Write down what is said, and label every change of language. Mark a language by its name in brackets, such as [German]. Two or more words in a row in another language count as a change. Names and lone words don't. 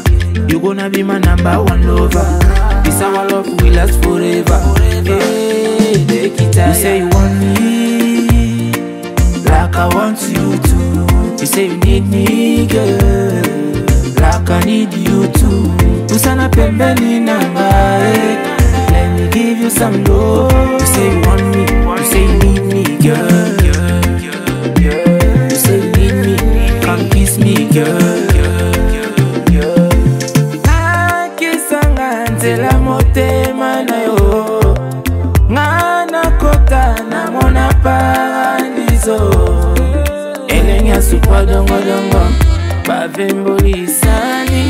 [English] You gonna be my number one lover. This our love will last forever. Hey, take it out. You say you want me like I want you to. You say you need me, girl, like I need you too. [Lingala] Usana pembeni nanga, [English] let me give you some love. You say you want me, you say you need me, girl. You say you need me, come kiss me, girl. [Lingala] Nakisanga nzela motema na yo, ngana kota na mona paradiso. Elenya supwa dongo dongo, bavemboli sani.